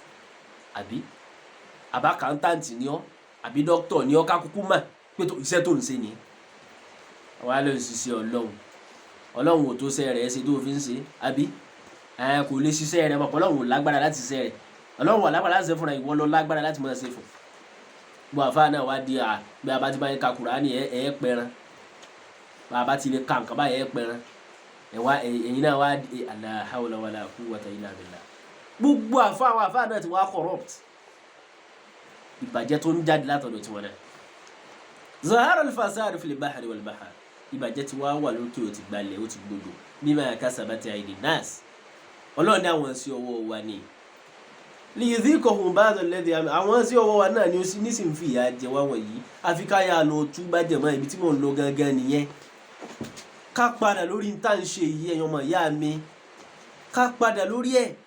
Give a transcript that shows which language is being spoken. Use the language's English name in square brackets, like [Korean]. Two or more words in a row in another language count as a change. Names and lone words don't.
[Yoruba] àbá kàńtàǹtì ni ọ́ àbí dókítọ̀ ni ọ́ kákúkú mà pé iṣẹ́ tó ń ṣe ni wàá lọ ṣiṣẹ́ ọlọ́run ò tó ṣe rẹ̀ ṣe tó fi ń ṣe àbí kò lè ṣiṣẹ́ rẹ̀ mọ̀ ọlọ́run ò lágbára láti ṣiṣẹ́ rẹ̀ ọlọ́run wà lágbára láti ṣe fúnra ìwọ lọ lágbára láti máa ṣe fún gbọ́ àfáà náà wá di bí a bá ti bá yẹn ka Kùránì ẹ̀ pẹran bá a bá ti lè ka nǹkan báyẹn ẹ̀ pẹran ẹ̀yin náà wá di [Arabic] لا حول ولا قوة إلا بالله [Yoruba] gbogbo àfáà náà ti wá corrupt ìbàjẹ́ tó ń jáde látọ̀dọ̀ tí wọ́n náà [Arabic] ظهر الفساد في البحر والبحر [Yoruba] ìbàjẹ́ tí wọ́n wà lókè ó ti gbalẹ̀ ó ti gbogbo [Arabic] بما كسبت أيدي الناس [Yoruba] ọlọ́run ní àwọn sí ọwọ́ wa ni [Arabic] ليذيقهم بعض الذي [Yoruba] àwọn sí ọwọ́ wa náà ni ó sì ní sì ń fi ìyà jẹ wá wọ̀nyí àfi ká yà lọ túbá jẹ̀mọ́ ibi tí mò ń lọ gangan nìyẹn ká padà lórí ń tà ń ṣe yìí ẹ̀yàn ọmọ ìyá mi ká padà lórí ẹ̀